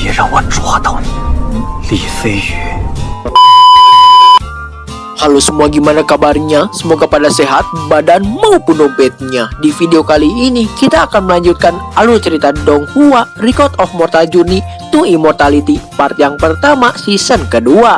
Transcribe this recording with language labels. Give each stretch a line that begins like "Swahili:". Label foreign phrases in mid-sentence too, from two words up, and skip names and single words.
Chinese: 我捉到你，李飞宇。
Indonesian: Halo semua, gimana kabarnya? Semoga pada sehat, badan maupun dompetnya. Di video kali ini, kita akan melanjutkan alur cerita Donghua Record of Mortal Journey to Immortality part yang pertama season kedua.